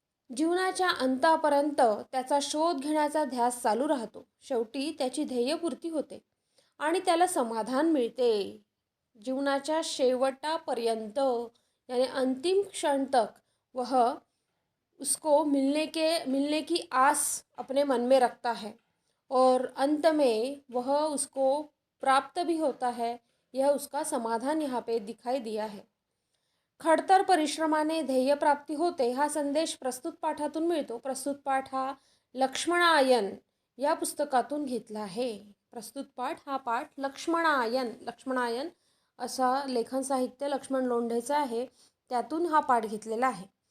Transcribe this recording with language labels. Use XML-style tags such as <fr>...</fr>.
<mr>जीवनाच्या अंतापर्यंत त्याचा शोध घेण्याचा ध्यास चालू राहतो. शेवटी त्याची ध्येयपूर्ती होते आणि त्याला समाधान मिळते. जीवनाच्या शेवटापर्यंत</mr> <hi>यानी अंतिम क्षण तक वह उसको मिलने की आस अपने मन में रखता है और अंत में वह उसको प्राप्त भी होता है. यह उसका समाधान यहाँ पे दिखाई दिया है.</hi> <mr>खडतर परिश्रमाने ध्येय प्राप्ती होते हा संदेश प्रस्तुत पाठातून मिळतो. प्रस्तुत पाठ हा लक्ष्मणायन या पुस्तकातून घेतला आहे. प्रस्तुत पाठ हा पाठ लक्ष्मणायन असा लेखन साहित्य लक्ष्मण लोंढेचं आहे, त्यातून हा पाठ घेतलेला आहे.</mr>